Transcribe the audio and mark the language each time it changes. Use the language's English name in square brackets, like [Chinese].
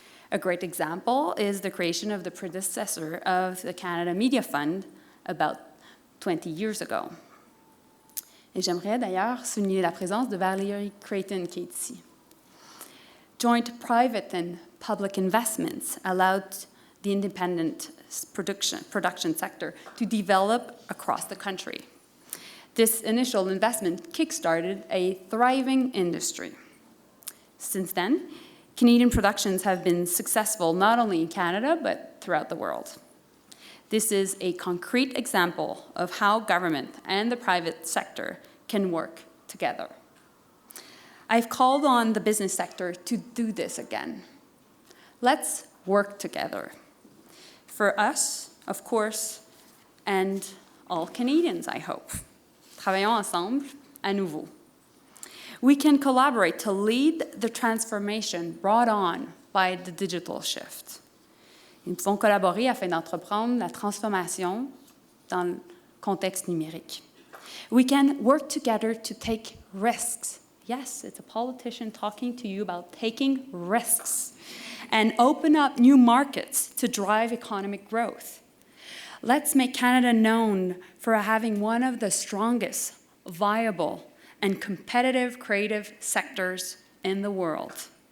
[English] A great example is the creation of the predecessor of the Canada Media Fund about 20 years ago. [French] Et j'aimerais d'ailleurs souligner la présence de Valérie Creighton qui est ici. [English] Joint private and public investments allowed the independent production sector to develop across the country. This initial investment kickstarted a thriving industry. Since then, Canadian productions have been successful not only in Canada, but throughout the world. This is a concrete example of how government and the private sector can work together. I've called on the business sector to do this again. Let's work together. For us, of course, and all Canadians, I hope. [French] Travaillons ensemble, à nouveau. [English] We can collaborate to lead the transformation brought on by the digital shift. [French] Nous pouvons collaborer afin d'entreprendre la transformation dans le contexte numérique. [English] We can work together to take risks. Yes, it's a politician talking to you about taking risks and open up new markets to drive economic growth. Let's make Canada known for having one of the strongest, viable, and competitive creative sectors in the world.